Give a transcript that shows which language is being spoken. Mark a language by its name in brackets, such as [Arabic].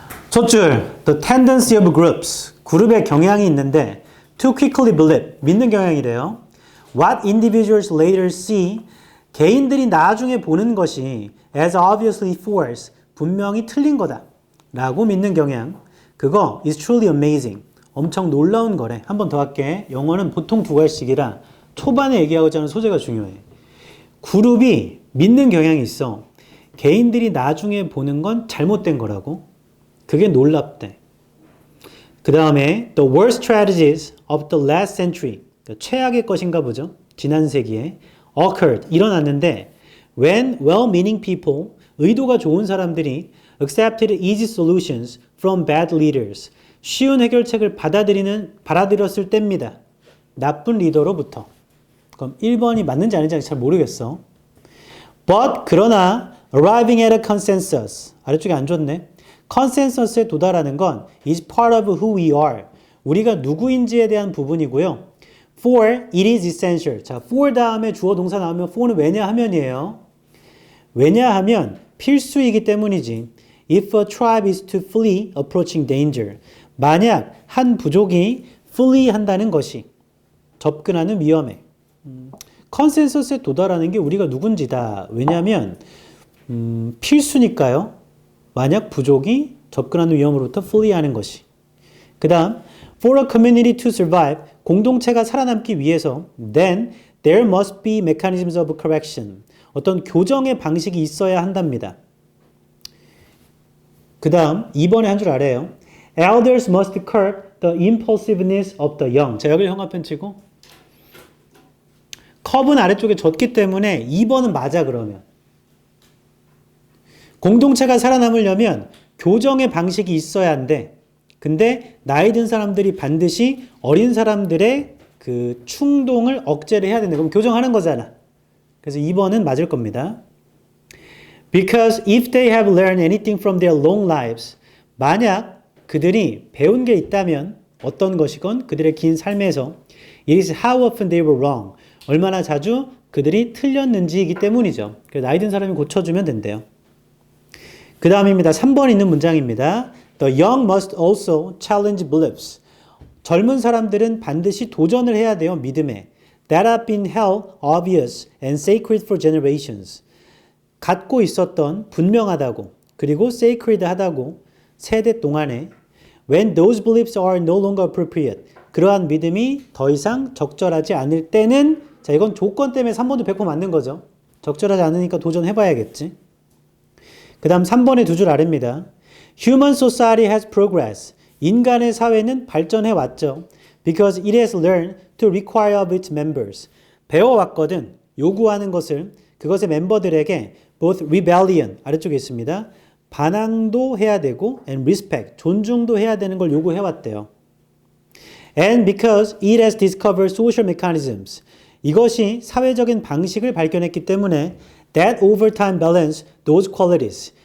[English] 첫 줄, the tendency of groups. [Korean] 그룹의 경향이 있는데 [English] to quickly believe, [Korean] 믿는 경향이래요. [English] What individuals later see, [Korean] 개인들이 나중에 보는 것이 [English] as obviously false, [Korean] 분명히 틀린 거다 라고 믿는 경향. 그거 [English] is truly amazing. [Korean] 엄청 놀라운 거래. 한 번 더 할게. 영어는 보통 두 가지씩이라 초반에 얘기하고자 하는 소재가 중요해. 그룹이 믿는 경향이 있어. 개인들이 나중에 보는 건 잘못된 거라고. 그게 놀랍대. [English] 그 다음에 the worst strategies of the last century. [Korean] 최악의 것인가 보죠. 지난 세기에 occurred. 일어났는데 [English] when well-meaning people, [Korean] 의도가 좋은 사람들이 [English] accepted easy solutions from bad leaders. [Korean] 쉬운 해결책을 받아들였을 때입니다. 나쁜 리더로부터. 그럼 1번이 맞는지 아닌지 잘 모르겠어. [English] But 그러나 arriving at a consensus. [Korean] 아래쪽에 안 좋네. [English] consensus에 [Korean] 도달하는 건 [English] is part of who we are. [Korean] 우리가 누구인지에 대한 부분이고요. [English] For it is essential. [Korean] 자, for 다음에 주어 동사 나오면 for는 왜냐하면이에요. 왜냐하면 필수이기 때문이지. [English] If a tribe is to flee approaching danger. [Korean] 만약 한 부족이 flee 한다는 것이 접근하는 위험에 컨센서스에 도달하는 게 우리가 누군지다. 왜냐하면 필수니까요. 만약 부족이 접근하는 위험으로부터 flee하는 것이. 그 다음 [English] For a community to survive, [Korean] 공동체가 살아남기 위해서 [English] then there must be mechanisms of correction. [Korean] 어떤 교정의 방식이 있어야 한답니다. 그 다음 2번에 한 줄 아래요. [English] Elders must curb the impulsiveness of the young. [Korean] 자, 여기를 형광펜 치고 컵은 아래쪽에 젖기 때문에 2번은 맞아 그러면. 공동체가 살아남으려면 교정의 방식이 있어야 한대. 근데 나이 든 사람들이 반드시 어린 사람들의 그 충동을 억제를 해야 된다. 그럼 교정하는 거잖아. 그래서 2번은 맞을 겁니다. [English] Because if they have learned anything from their long lives, [Korean] 만약 그들이 배운 게 있다면 어떤 것이건 그들의 긴 삶에서 [English] it is how often they were wrong. [Korean] 얼마나 자주 그들이 틀렸는지이기 때문이죠. 그래서 나이 든 사람이 고쳐주면 된대요. 그 다음입니다. 3번 있는 문장입니다. [English] The young must also challenge beliefs. [Korean] 젊은 사람들은 반드시 도전을 해야 돼요. 믿음에. [English] That have been held obvious and sacred for generations. [Korean] 갖고 있었던 분명하다고 그리고 sacred하다고 세대 동안에 [English] when those beliefs are no longer appropriate. [Korean] 그러한 믿음이 더 이상 적절하지 않을 때는 자 이건 조건 때문에 3번도 100% 맞는 거죠. 적절하지 않으니까 도전해봐야겠지. 그 다음 3번의 두 줄 아래입니다. [English] Human society has progressed. [Korean] 인간의 사회는 발전해 왔죠. [English] Because it has learned to require of its members. [Korean] 배워왔거든. 요구하는 것을 그것의 멤버들에게 [English] both rebellion [Korean] 아래쪽에 있습니다. 반항도 해야 되고 [English] and respect [Korean] 존중도 해야 되는 걸 요구해왔대요. [English] And because it has discovered social mechanisms. [Korean] 이것이 사회적인 방식을 발견했기 때문에 [English] that over time balance those qualities.